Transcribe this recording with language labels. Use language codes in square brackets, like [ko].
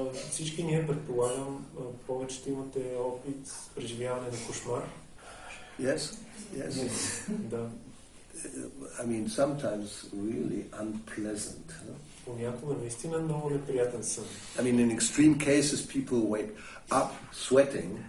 [bg] Всички ние, предполагам, повечето имате опит с преживяване на кошмар. [en] Yes? [bg] Да. [en] I mean, sometimes really unpleasant. [bg] Понякога наистина много неприятен сън. [en] I mean, in extreme cases, people wake up sweating.